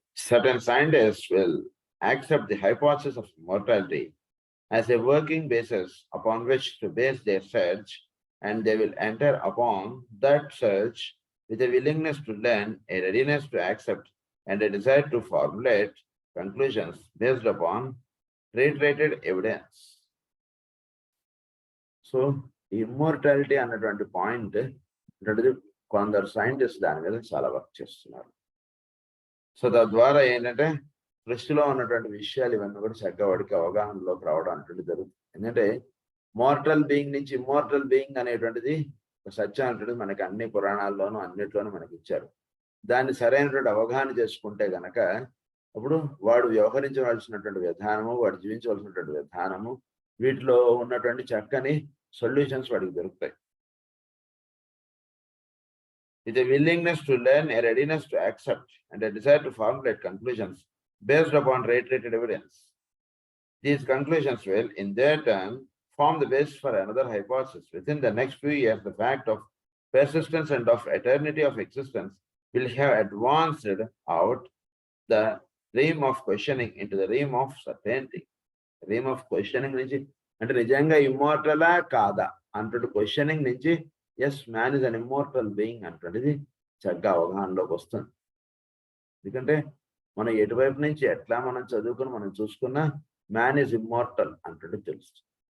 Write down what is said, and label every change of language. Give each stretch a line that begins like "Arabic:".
English: Certain scientists will accept the hypothesis of immortality as a working basis upon which to base their search, and they will enter upon that search with a willingness to learn, a readiness to accept, and a desire to formulate conclusions based upon reiterated evidence.
Telugu: So, immortality అన్నటువంటి point కొందరు scientist దాని మీద చాలా work చేస్తున్నారు. So తద్వారా ఏంటంటే సృష్టిలో ఉన్నటువంటి విషయాలు ఇవన్నీ కూడా చక్కగా వాడికి అవగాహనలోకి రావడం అనేటువంటి జరుగుతుంది. ఎందుకంటే మోర్టల్ బీయింగ్ నుంచి ఇమ్మోర్టల్ బీయింగ్ అనేటువంటిది సత్యం అనేటువంటిది మనకి అన్ని పురాణాల్లోనూ అన్నిట్లోనూ మనకి ఇచ్చారు. దాన్ని సరైనటువంటి అవగాహన చేసుకుంటే గనక అప్పుడు వాడు వ్యవహరించవలసినటువంటి విధానము, వాడు జీవించవలసినటువంటి విధానము, వీటిలో ఉన్నటువంటి చక్కని సొల్యూషన్స్ వాడికి దొరుకుతాయి.
English: With a willingness to learn, a readiness to accept, and a desire to formulate conclusions based upon reiterated evidence. These conclusions will, in their turn, form the basis for another hypothesis. Within the next few years, the fact of persistence and of eternity of existence will have advanced out the realm of questioning into the realm of certainty. Realm of questioning
Telugu: నుంచి అంటే నిజంగా ఇమ్మోర్టలా కాదా అంటూ questioning నుంచి
English: as man is an immortal being
Telugu: అంటున్నది చక్కగా అవగాహనలోకి వస్తుంది. ఎందుకంటే మనం ఎటువైపు నుంచి ఎట్లా మనం చదువుకుని మనం చూసుకున్నా
English: man is immortal
Telugu: అంటున్నది తెలుస్తుంది.